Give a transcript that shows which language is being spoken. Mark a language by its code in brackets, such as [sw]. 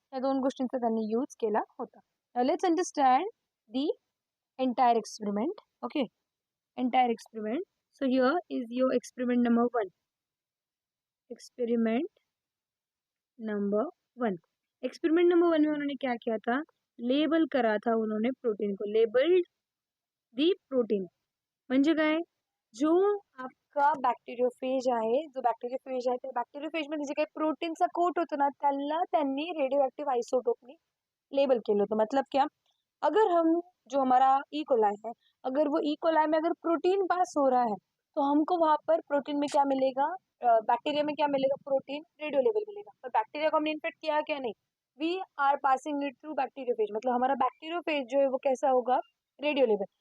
[mr] या दोन गोष्टींचा त्यांनी यूज केला होता. [en] Let's understand the entire experiment. Okay. Entire experiment. So here is your experiment number 1. Experiment number 1. [hi] Experiment number 1 में उन्होंने क्या किया था? लेबल करा था उन्होंने प्रोटीन को. [en] Labelled the protein. [mr] म्हणजे काय? जो आपका बॅक्टेरियोफेज आहे, जो बॅक्टेरियोफेज आहे त्या बॅक्टेरियोफेजमध्ये जे काही प्रोटीनचा कोट होतो ना, त्याला त्यांनी रेडियो एक्टिव आइसोटोपनी लेबल केलं होतं. [hi] मतलब क्या? अगर हम जो हमारा ई कोलाई है, अगर वो ई कोलाई में अगर प्रोटीन पास हो रहा है तो हमको वहाँ पर प्रोटीन में क्या मिलेगा? बैक्टीरिया में क्या मिलेगा? प्रोटीन रेडियो लेवल मिलेगा. पर बैक्टीरिया को हमने इन्फेक्ट किया क्या? नहीं. [en] We are passing it through bacteriophage. [hi] मतलब हमारा बैक्टीरियोफेज जो है वो कैसा होगा? Radio level.